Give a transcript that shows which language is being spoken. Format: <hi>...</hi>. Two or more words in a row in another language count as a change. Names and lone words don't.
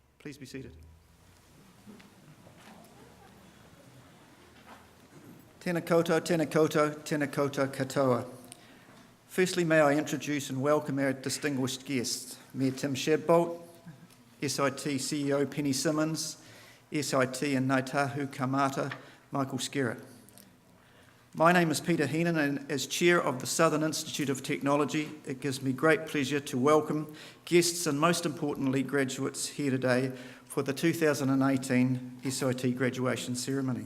<en>Please be seated.</en> <mi>Tēnā koutou, tēnā koutou, tēnā koutou katoa.</mi> <en>Firstly, may I introduce and welcome our distinguished guests, Mayor Tim Shadbolt, SIT CEO Penny Simmons, SIT and Ngāi Tahu Kamata, Michael Skerritt. My name is Peter Heenan, and as Chair of the Southern Institute of Technology, it gives me great pleasure to welcome guests and, most importantly, graduates here today for the 2018 SIT graduation ceremony.</en>